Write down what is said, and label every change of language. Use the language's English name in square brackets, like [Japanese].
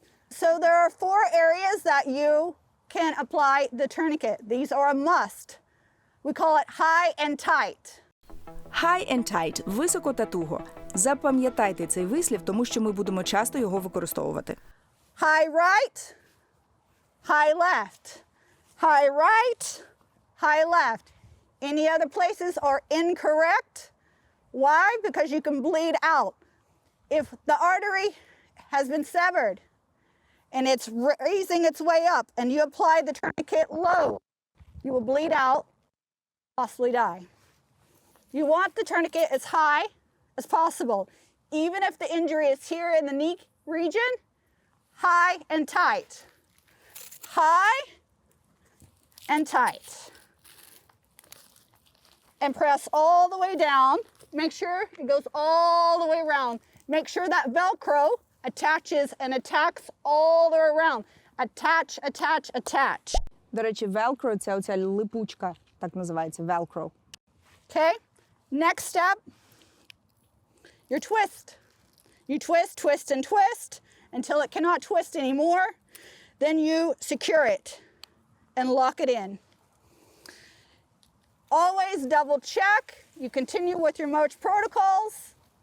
[English] So there are 4 areas that you can apply the tourniquet. These are a must. We call it high and tight. High and tight [Ukrainian] – високо та туго. Запам'ятайте цей вислів, тому що ми будемо часто його використовувати. [English] High right, high left, high right, high left. Any other places are incorrect. Why? Because you can bleed out. If the artery has been severed and it's raising its way up and you apply the tourniquet low, you will bleed out, possibly die. You want the tourniquet as high as possible. Even if the injury is here in the knee region, high and tight. High and tight. And press all the way down. Make sure it goes all the way around. Make sure that Velcro attaches and attacks all the way around. Attach, attach, attach. [Ukrainian] До речі, Velcro – це оця липучка, так називається, Velcro. [English] Okay? Next step, your twist. You twist, twist, and twist until it cannot twist anymore. Then you secure it and lock it in. Always double check. You continue with your MOCH protocols.